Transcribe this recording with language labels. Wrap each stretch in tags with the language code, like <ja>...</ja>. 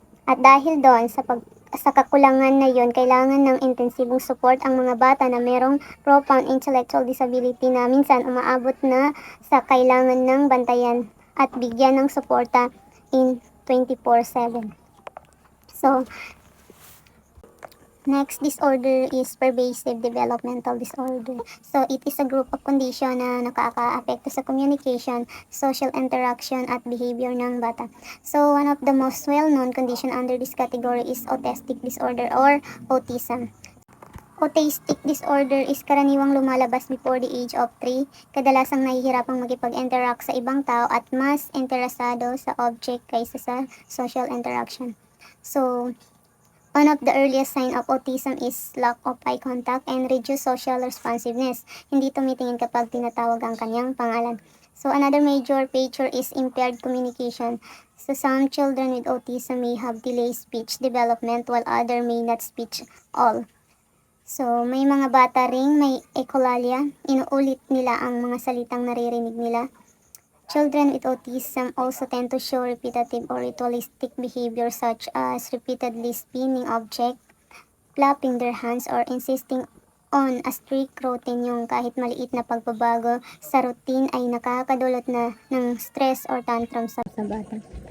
<tl>At dahil doon sa kakulangan na yon, kailangan ng intensibong support ang mga bata na merong profound intellectual disability na minsan umaabot na sa kailangan ng bantayan at bigyan ng suporta in 24/7.</tl> <en>So, next disorder is pervasive developmental disorder. So, it is a group of condition</en> <tl>na nakaka-apekto sa</tl> <en>communication, social interaction, at behavior ng bata. So, one of the most well-known condition under this category is autistic disorder or autism. Autistic disorder is</en> <tl>karaniwang lumalabas</tl> <en>before the age of 3,</en> <tl>kadalasang nahihirapang makipag-interact sa ibang tao at mas interesado sa object kaysa sa</tl> <en>social interaction. So, one of the earliest signs of autism is lack of eye contact and reduced social responsiveness.</en> <tl>Hindi tumitingin kapag tinatawag ang kanyang pangalan.</tl> <en>So another major feature is impaired communication. So some children with autism may have delayed speech development while others may not speak all.</en> <tl>So may mga bata ring may echolalia, inuulit nila ang mga salitang naririnig nila.</tl> <en>Children with autism also tend to show repetitive or ritualistic behavior such as repeatedly spinning objects, clapping their hands, or insisting on a strict routine.</en> <tl>Yung kahit maliit na pagbabago sa routine ay nakakadulot na ng stress</tl> <en>or tantrum</en> <tl>sa bata.</tl>